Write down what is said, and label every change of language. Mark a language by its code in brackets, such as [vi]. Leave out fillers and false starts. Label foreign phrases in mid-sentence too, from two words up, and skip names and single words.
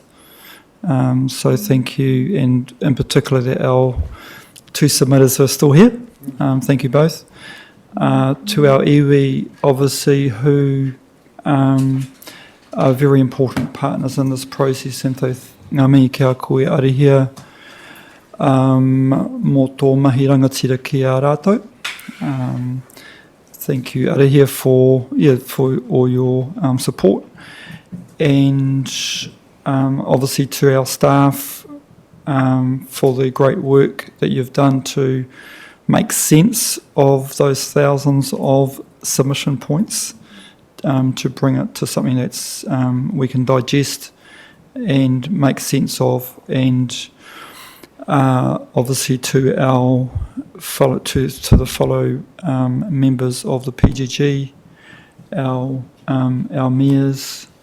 [en] So thank you, and in particular that our two submitters are still here. Thank you both. To our iwi, obviously, who are very important partners in this process, and [mi] tau ngā mihi kia koe arihia mō tō mahi rangatira ki a rātou. [en] Thank you arihia for all your support, and obviously to our staff for the great work that you've done to make sense of those thousands of submission points, to bring it to something that's we can digest and make sense of, and obviously to our the fellow members of the PGG, our mayors,